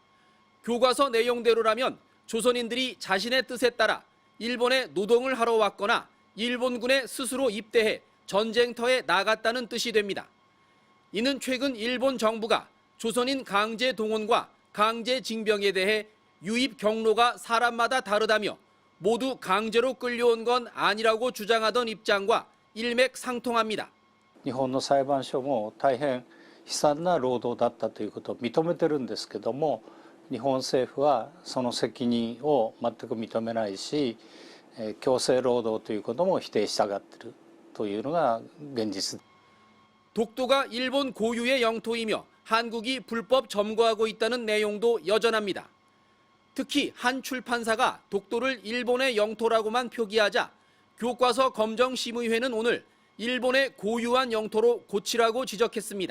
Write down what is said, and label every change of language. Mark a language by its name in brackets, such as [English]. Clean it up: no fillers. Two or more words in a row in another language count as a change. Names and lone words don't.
[Korean] 교과서 내용대로라면 조선인들이 자신의 뜻에 따라 일본에 노동을 하러 왔거나 일본군에 스스로 입대해 전쟁터에 나갔다는 뜻이 됩니다. 이는 최근 일본 정부가 조선인 강제 동원과 강제 징병에 대해 유입 경로가 사람마다 다르다며 모두 강제로 끌려온 건 아니라고 주장하던 입장과 일맥상통합니다. [Japanese] 日本の裁判所も大変悲惨な労働だったということを認めてるんですけども、日本政府はその責任を全く認めないし、強制労働ということも否定したがっているというのが現実。 [Korean] 독도가 일본 고유의 영토이며 한국이 불법 점거하고 있다는 내용도 여전합니다. 특히 한 출판사가 독도를 일본의 영토라고만 표기하자 교과서 검정심의회는 오늘 일본의 고유한 영토로 고치라고 지적했습니다.